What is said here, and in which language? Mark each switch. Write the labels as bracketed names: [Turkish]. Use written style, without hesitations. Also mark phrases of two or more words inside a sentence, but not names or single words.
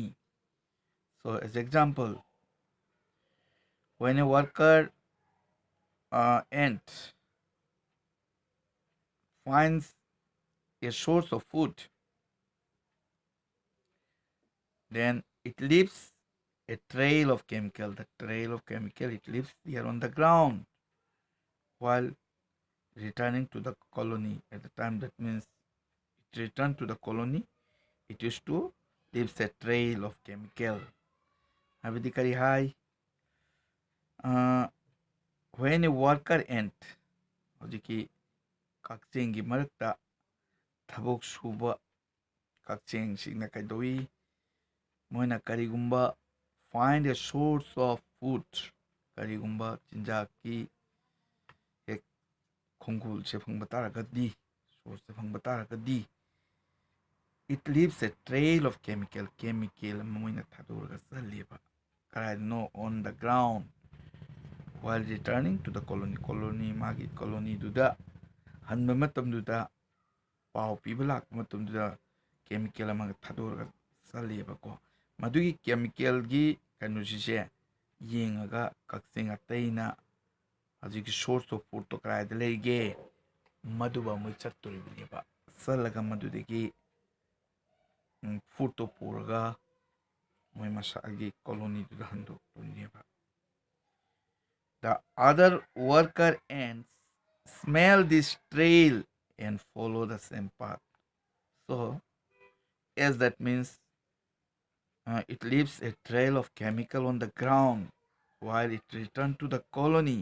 [English] So as example, when a worker ant finds a source of food, then it leaves a trail of chemical. The trail of chemical it leaves here on the ground while returning to the colony. At the time that means it returned to the colony, it used to leaves a trail of chemical. [Manipuri] Habidi kari hai. [English] When a worker ant, [Manipuri] hojiki kakchengi marakta ꯊꯕꯛ ꯁꯨꯕ ꯀꯛꯆꯦꯡꯁꯤꯡꯅ ꯀꯩꯗꯧꯏ ꯃꯣꯏꯅ ꯀꯔꯤꯒꯨꯝꯕ [English] find a source of food [Manipuri] ꯀꯔꯤꯒꯨꯝꯕ ꯆꯤꯟꯖꯥꯛꯀꯤ ꯍꯦꯛ ꯈꯣꯡꯒꯨꯜꯁꯦ ꯐꯪꯕ ꯇꯥꯔꯒꯗꯤ ꯁꯣꯔꯁꯁꯦ ꯐꯪꯕ ꯇꯥꯔꯒꯗꯤ [English] it leaves a trail of chemical [Manipuri] ꯑꯃ ꯃꯣꯏꯅ ꯊꯥꯗꯣꯔꯒ ꯆꯠꯂꯦꯕ ꯀꯔꯥꯏꯗꯅꯣ [English] on the ground while returning to the colony [Manipuri] ꯃꯥꯒꯤ colonyꯗꯨꯗ ꯍꯟꯕ ꯃꯇꯝꯗꯨꯗ ꯄꯥꯎ ꯄꯤꯕ ꯂꯥꯛꯄ ꯃꯇꯝꯗꯨꯗ ꯀꯦꯃꯤꯀꯦꯜ ꯑꯃꯒ ꯊꯥꯗꯣꯔꯒ ꯆꯠꯂꯦꯕꯀꯣ ꯃꯗꯨꯒꯤ ꯀꯦꯃꯤꯀꯦꯜꯒꯤ ꯀꯩꯅꯣꯁꯤꯁꯦ ꯌꯦꯡꯉꯒ ꯀꯛꯆꯤꯡ ꯑꯇꯩꯅ ꯍꯧꯖꯤꯛꯀꯤ [English] source of food [Manipuri] ꯀꯗꯥꯏꯗ ꯂꯩꯒꯦ ꯃꯗꯨꯕ ꯃꯣꯏ ꯆꯠꯇꯣꯔꯤꯕꯅꯦꯕ ꯆꯠꯂꯒ ꯃꯗꯨꯗꯒꯤ ꯐꯨꯗꯇꯣ ꯄꯨꯔꯒ ꯃꯣꯏ ꯃꯁꯥꯒꯤ ꯀꯣꯂꯣꯅꯤꯗꯨꯗ ꯍꯟꯗꯣꯛꯇꯣꯏꯅꯦꯕ. [English] The other worker ants smell this trail and follow the same path. So as that means it leaves a trail of chemical on the ground while it returns to the colony.